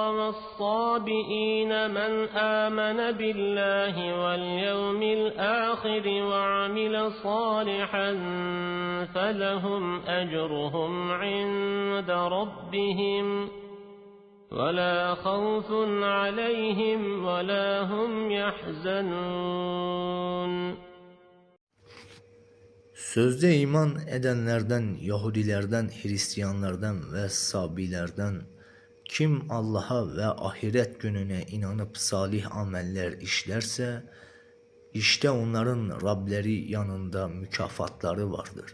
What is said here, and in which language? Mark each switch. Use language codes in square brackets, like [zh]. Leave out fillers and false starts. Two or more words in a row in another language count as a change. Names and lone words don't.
[ar] والصابئين من آمن بالله واليوم الآخر وعمل صالحا فلهم أجرهم عند ربهم ولا خوف عليهم ولا هم يحزنون. [tr] Sözde iman edenlerden, Yahudilerden, Hristiyanlardan ve Sabilerden kim Allah'a ve ahiret gününe inanıp salih ameller işlerse, işte onların Rableri yanında mükafatları vardır.